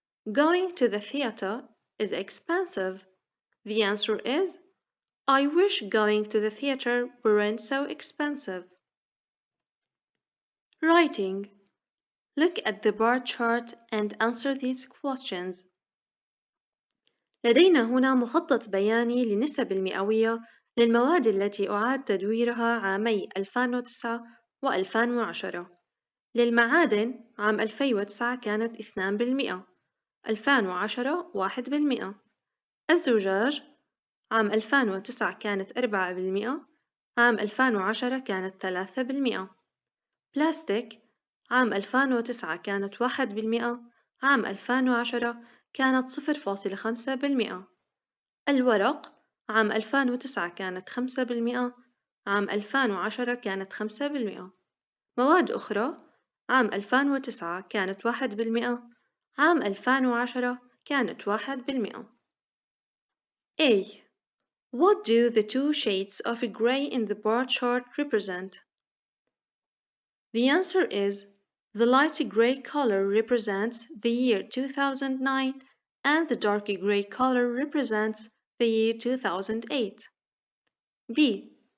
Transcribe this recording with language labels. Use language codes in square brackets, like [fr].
[en] Going to the theater is expensive. The answer is, I wish going to the theater weren't so expensive. Writing. Look at the bar chart and answer these questions. [ar] لدينا هنا مخطط بياني للنسب المئوية للمواد التي أعاد تدويرها عامي 2009 و2010. للمعادن عام 2009 كانت 2%، 2010 1%. الزجاج عام 2009 كانت 4%، عام 2010 كانت 3%. بلاستيك عام 2009 كانت 1%، عام 2010 كانت 0.5%. الورق عام 2009 كانت 5%، عام 2010 كانت 5%. مواد أخرى عام 2009 كانت 1%، عام 2010 كانت 1%. [en] A. What do the two shades of gray in the bar chart represent? The answer is the light gray color represents the year 2009 and the dark gray color represents the year 2008. B.